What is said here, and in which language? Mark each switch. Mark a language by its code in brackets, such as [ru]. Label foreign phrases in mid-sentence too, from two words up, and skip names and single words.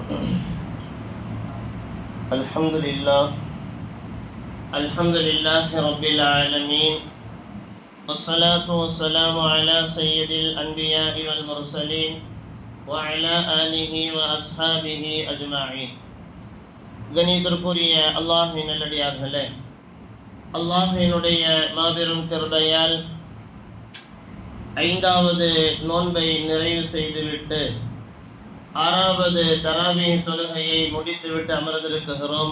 [ar] الحمد لله رب العالمين، والصلاة والسلام على سيد الأنبياء والمرسلين وعلى آله وأصحابه أجمعين. [ta] கணிதற்குரிய அல்லாஹ்வின் நல்லடியார்களே, அல்லாஹ்வினுடைய மாபெரும் கிருபையால் ஐந்தாவது நோன்பை நிறைவு செய்துவிட்டு ஆறாவது தராவீஹ் தொழுகையை முடித்துவிட்டு அமர்ந்திருக்கிறோம்.